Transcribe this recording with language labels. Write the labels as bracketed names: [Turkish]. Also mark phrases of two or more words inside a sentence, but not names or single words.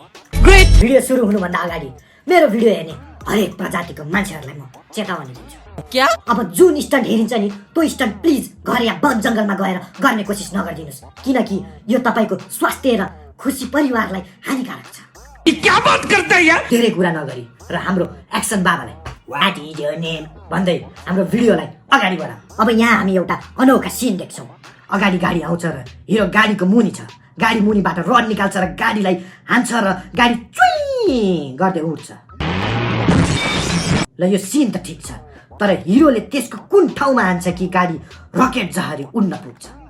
[Nepali] ग्रेट! भिडियो सुरु हुनुभन्दा अगाडि मेरो भिडियो हेर्ने हरेक प्रजातिको मान्छेहरूलाई म चेतावनी दिन्छु। क्या? अब जुन स्टन्ट हेरिन्छ नि, त्यो स्टन्ट प्लिज घर या वन जंगलमा गएर गर्ने कोसिस नगरिदिनुस्, किनकि यो तपाईको स्वास्थ्य र खुशी परिवारलाई हानिकारक छ। [Hindi] क्या बात करते हैं यार? [Nepali] धेरै कुरा नगरी र हाम्रो एक्सन बाबालाई [English] what is your name [Nepali] भन्दै हाम्रो भिडियोलाई अगाडि बढाऊ। अब यहाँ हामी एउटा अनोखा सिन देख्छौं। अगाडि गाडी आउँछ र हिरो गाडीको मुनि छ। गाडी मुनिबाट रड निकाल्छ र गाडीलाई हान्छ र गाडी चुई गर्दै उड्छ। ल यो सिन त ठीक छ, तर हिरोले त्यसको कुन ठाउँमा हान्छ कि गाडी रकेट जहरी उड्न पुग्छ।